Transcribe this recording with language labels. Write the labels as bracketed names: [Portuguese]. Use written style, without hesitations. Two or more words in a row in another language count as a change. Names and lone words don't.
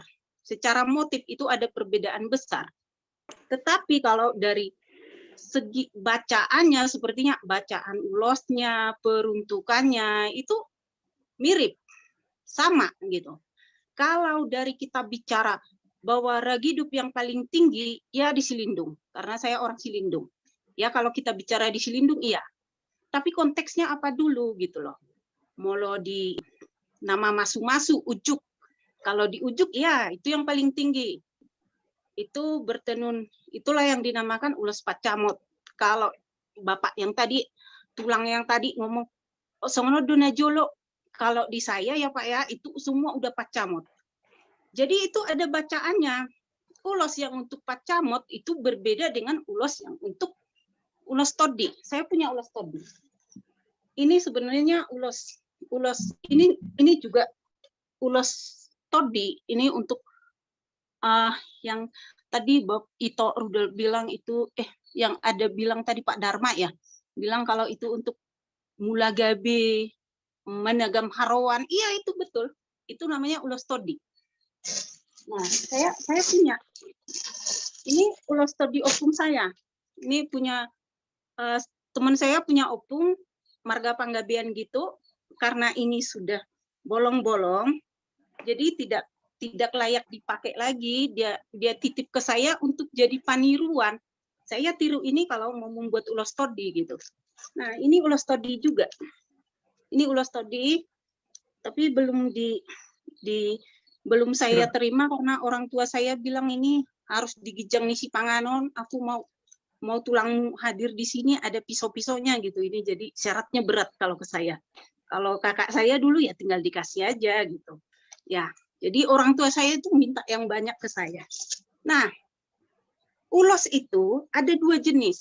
[Indonesian] Secara motif itu ada perbedaan besar. Tetapi kalau dari segi bacaannya, sepertinya bacaan ulosnya, peruntukannya, itu mirip, sama gitu. Kalau dari kita bicara bahwa Ragidup yang paling tinggi, ya di Silindung. Karena saya orang Silindung. Ya kalau kita bicara di Silindung, iya. Tapi konteksnya apa dulu gitu loh. [Batak Toba] Molo di nama masu-masu, ujuk. [Indonesian] Kalau di ujuk, ya itu yang paling tinggi. Itu bertenun, itulah yang dinamakan ulos pacamot. Kalau Bapak yang tadi, tulang yang tadi ngomong, [Batak Toba] oh, songono dona jolo. [Indonesian] Kalau di saya ya Pak ya, itu semua udah pacamot. Jadi itu ada bacaannya. Ulos yang untuk pacamot itu berbeda dengan ulos yang untuk ulos todi. Saya punya ulos todi. Ini sebenarnya ulos ini juga ulos todi. Ini untuk yang tadi Bob Ito Rudel bilang itu, yang ada bilang tadi Pak Dharma ya, bilang kalau itu untuk mulagabe, menagam harawan, iya itu betul, itu namanya ulos todi. Nah, saya punya, ini ulos todi opung saya, ini punya teman saya punya opung marga panggabean gitu, karena ini sudah bolong-bolong, jadi tidak layak dipakai lagi, dia titip ke saya untuk jadi paniruan. Saya tiru ini kalau mau membuat ulos todi gitu. Nah, ini ulos todi juga. Ini ulos todi, tapi belum belum saya terima karena orang tua saya bilang ini harus [Batak Toba] digijang nisi panganon. [Indonesian] Aku mau tulang hadir di sini ada pisau-pisaunya gitu. Ini jadi syaratnya berat kalau ke saya. Kalau kakak saya dulu ya tinggal dikasih aja gitu. Ya. Jadi orang tua saya itu minta yang banyak ke saya. Nah, ulos itu ada dua jenis.